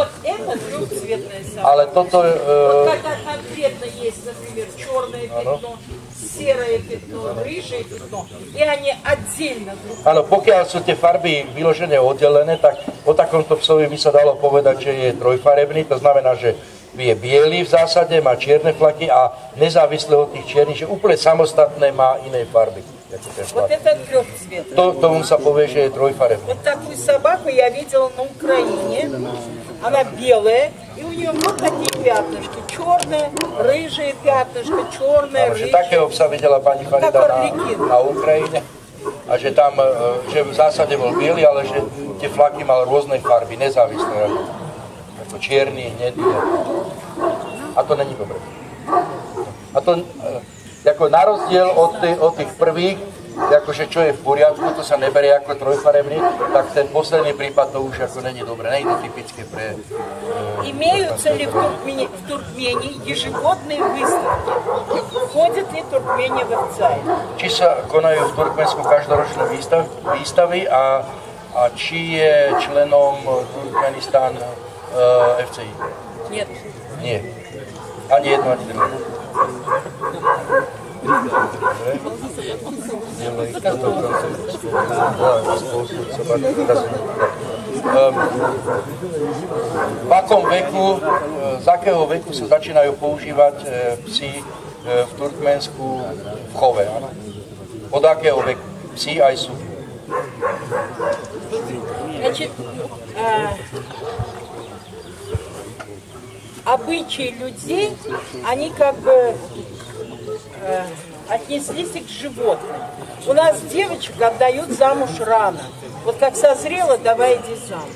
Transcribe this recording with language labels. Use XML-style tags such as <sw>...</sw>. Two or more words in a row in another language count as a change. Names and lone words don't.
<sk>Ale toto...</sk> <ru>Когда конкретно есть, например, черное пятно, серое пятно, рыжее пятно, и они отдельно друг.</ru> <sk>Áno, pokiaľ sú tie farby vyložené oddelené, tak o takomto psovi by sa dalo povedať, že je trojfarebný, to znamená, že je biely v zásade, má čierne flaky a nezávisle od tých čiernych, že úplne samostatné má iné farby.</sk> <ru>Вот это трехцветный.</ru> <sk>Tomu sa povie, že je trojfarebný.</sk> <ru>Вот такую собаку я видела на Украине. Она белая, и у нее вот такие пятнышки. Черное, рыжие пятнышко, черное, рыжие.</ru> <sk>Takého psa videla pani Farida na Ukrajine. A že tam, že v zásade bol biely, ale že tie flaky mal rôznej farby, nezávislé. Ako čierny, hnedý. A to není dobré. A to, ako na rozdiel od tých prvých, akože čo je v poriadku, to sa neberie ako trojfarebný, tak ten posledný prípad to už ako není dobré, není to typické pre...</sk> <ru>Имеются ли в Туркмении ежегодные выставки? Входит ли Туркмения в ФЦАИ?</ru> <sk>Či sa konajú v Turkmensku každoročné výstavy a či je členom Turkmenistan FCI? Нет. Nie. Ani jedno, ani druhé. V akom veku, z akého veku sa začínajú používať psi v Turkmensku v chove? Áno? Od akého veku? Psi aj sú.</sk> <ru>Значит, обычаи людей, они как бы отнеслись к животным. У нас девочек отдают замуж рано. Вот как созрела, давай иди замуж.</ru>